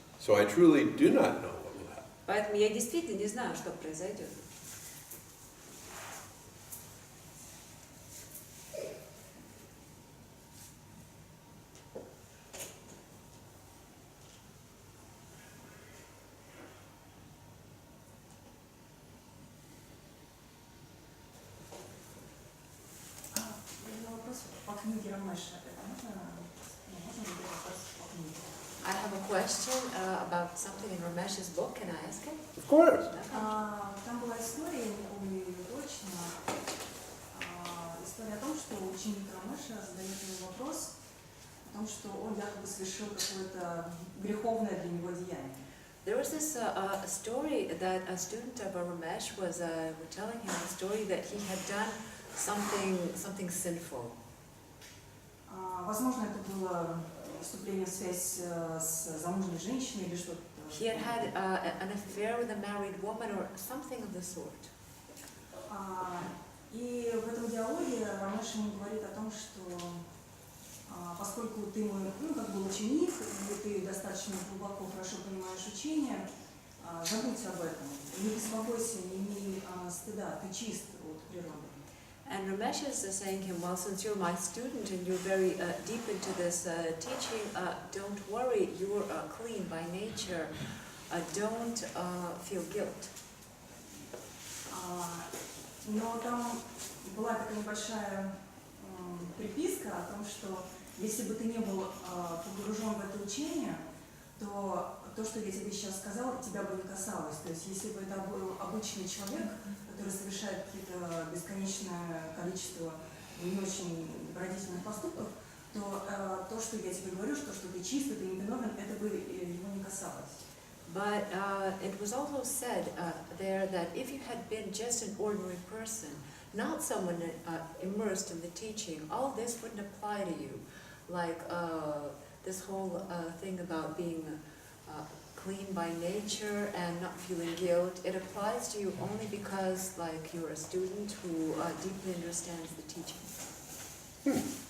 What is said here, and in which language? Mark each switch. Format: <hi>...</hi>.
<en>So I truly do not know what will happen.</en> <ru>Поэтому я действительно не знаю, что произойдет. Вопрос по книге Рамеша. Это можно задать вопрос по книге?</ru> <en>I have a question about something in Ramesh's book. Can I ask it? Of course.</en> <ru>Да? Там была история, я не помню ее точно, история о том, что ученик Рамеша задает ему вопрос о том, что он якобы совершил какое-то греховное для него деяние.</ru> <en>There was this story that a student of Ramesh was telling him a story that he had done something sinful.</en> <ru>Возможно, это было вступление в связь с замужней женщиной или что-то.</ru> <en>He had had an affair with a married woman or something of the sort.</en> <ru>И в этом диалоге Рамеш ему говорит о том, что поскольку ты мой, как бы ученик, и ты достаточно глубоко, хорошо понимаешь учение, забудь об этом, не беспокойся, не имей стыда, ты чист от природы.</ru> <en>And Ramesh is saying to him, well, since you're my student and you're very deep into this teaching, don't worry, you're clean by nature. Don't feel guilt.</en> <ru>Но там была такая небольшая приписка о том, что если бы ты не был погружен в это учение, то то, что я тебе сейчас сказала, тебя бы не касалось. То есть если бы это был обычный человек, который совершает какие-то бесконечное количество не очень добродетельных поступков, то то, что я тебе говорю, что ты чистый, ты невиновен, это бы его не касалось.</ru> <en>But it was also said there that if you had been just an ordinary person, not someone immersed in the teaching, all this wouldn't apply to you. Like this whole thing about being clean by nature and not feeling guilt, it applies to you only because like you're a student who deeply understands the teaching.</en>